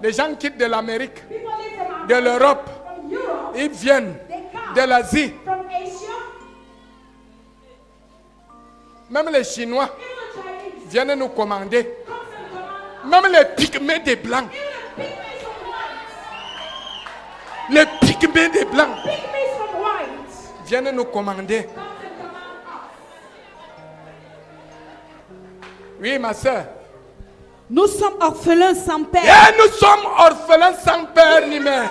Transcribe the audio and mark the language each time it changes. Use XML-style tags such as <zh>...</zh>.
<fr>Les gens quittent de l'Amérique,</fr> <en>People live from</en> <fr>de</fr> <en>America,</en> <fr>l'Europe,</fr> <en>from Europe,</en> <fr>ils viennent</fr> <en>they come</en> <fr>de l'Asie.</fr> <en>from Asia,</en> <fr>Même les Chinois</fr> <en>even the Chinese</en> <fr>viennent nous commander.</fr> <en>comes and command us.</en> <fr>Même les pygmées des Blancs.</fr> <en>Even the pygmies from white,</en> <fr>Les pygmées des Blancs</fr> <en>pygmies from white</en> <fr>viennent nous commander.</fr> <en>comes and command us.</en> <fr>Oui, ma soeur. Nous sommes orphelins sans père. Et nous sommes orphelins sans père ni mère.</fr>